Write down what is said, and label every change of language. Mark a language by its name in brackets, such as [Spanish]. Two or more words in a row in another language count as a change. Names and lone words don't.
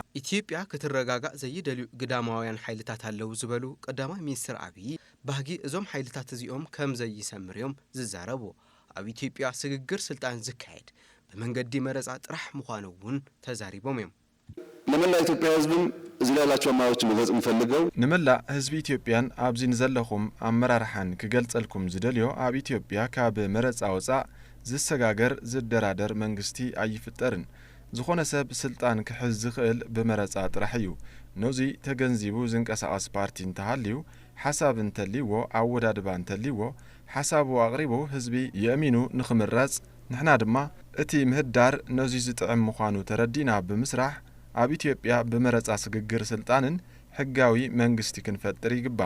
[Tigrinya] ኢትዮጵያ ክትረጋጋእ ዘይደልዩ ግዳማውያን ሓይልታት ኣለዉ ዝበሉ ቀዳማይ ሚኒስትር አብይ ባህጊ እዞም ሓይልታት እዚኦም ከም ዘይሰምርዮም ዝዛረቡ ኣብ ኢትዮጵያ ስግግር ስልጣን ዝካየድ በመንገዲ መረፃ ጥራሕ ምዃኑ እውን ተዛሪቦም እዮም። [Amharic] ለመላእ ኢትዮጵያ ህዝብም እዚ ላይ ያላቸው አመራሮች መግለጽ እንፈልገው [Tigrinya] ንመላእ ህዝቢ ኢትዮጵያን ኣብዚ ንዘለኹም ኣመራርሓን ክገልጸልኩም ዝደልዮ ኣብ ኢትዮጵያ ካብ መረፃ ወፃእ ዝሰጋገር ዝደራደር መንግስቲ ኣይፍጠርን። ዝኾነ ሰብ ስልጣን ክሕዝ ዝኽእል ብመረፃ ጥራሕ እዩ። ነዚ ተገንዚቡ ዝንቀሳቐስ ፓርቲ እንተሃልዩ ሓሳብ እንተልይዎ ኣወዳድባ እንተልይዎ ሓሳቡ ኣቕሪቡ ህዝቢ የእሚኑ ንኽምረፅ ንሕና ድማ እቲ ምህዳር ነዚ ዝጥዕም ምዃኑ ተረዲና ብምስራሕ ኣብ ኢትዮጵያ ብመረፃ ስግግር ስልጣንን ሕጋዊ መንግስቲ ክንፈጥር ይግባእ።